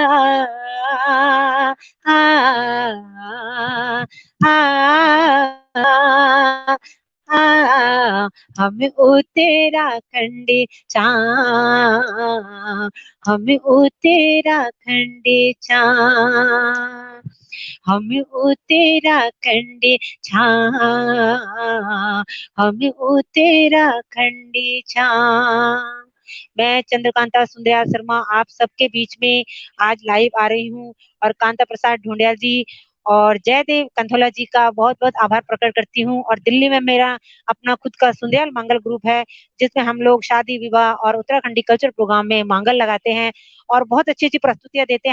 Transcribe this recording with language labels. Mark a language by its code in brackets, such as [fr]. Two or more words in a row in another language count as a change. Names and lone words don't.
[gbm] आ आ हम उत्तराखंडी छा हम उत्तराखंडी छा हम उत्तराखंडी छा हम उत्तराखंडी छा। [hi] मैं चंद्रकांता सुंदरयाल शर्मा आप सबके बीच में आज लाइव आ रही हूँ और कांता प्रसाद ढूंढियाल जी और जयदेव कंथोला जी का बहुत बहुत आभार प्रकट करती हूँ। और दिल्ली में मेरा अपना खुद का सुंदरयाल मंगल ग्रुप है जिसमें हम लोग शादी विवाह और उत्तराखंडी [en] culture program [hi] में मांगल लगाते हैं और बहुत अच्छी अच्छी प्रस्तुतियां देते हैं।